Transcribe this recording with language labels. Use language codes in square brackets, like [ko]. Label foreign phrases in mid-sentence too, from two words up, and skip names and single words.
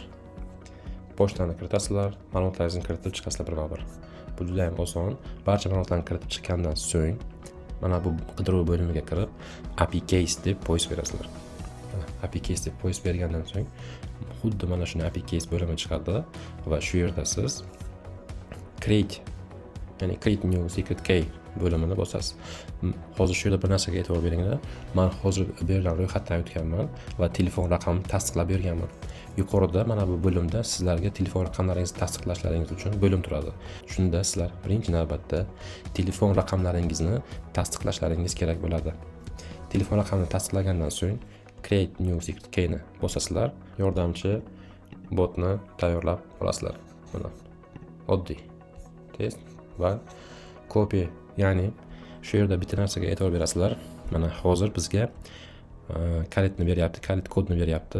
[uz] Pochtani kiritasizlar, ma'lumotlaringizni kiritib chiqasizlar birma-bir. Bu juda ham oson. Barcha ma'lumotlarni kiritib chiqqandan so'ng mana bu qidiruv bo'limiga kirib [en] API case [uz] deb poyist berasizlar. [en] API case [uz] deb poyist bergandan so'ng xuddi mana shuni [en] API case [uz] bo'limi chiqadi va shu yerda siz [en] create new secret key [uz] bo'limini bosasiz. Hozir shu yerda bir narsaga e'tibor beringlar. Men hozir bu yerdan ro'yxatdan o'tganman va telefon raqamimni tasdiqlab berganman. Yuqorida mana bu bo'limda sizlarga telefon raqamlaringizni tasdiqlashlaringiz uchun bo'lim turadi. Shunda sizlar birinchi navbatda telefon raqamlaringizni tasdiqlashlaringiz kerak bo'ladi. Telefon raqamini tasdiqlagandan so'ng [en] create new secret key [uz] ni bosasizlar. Yordamchi botni tayyorlab olasizlar. Mana oddiy test va copy, ya'ni shu yerda bitta narsaga e'tibor berasizlar. Mana hozir bizga kalitni beryapti, kalit kodni beryapti.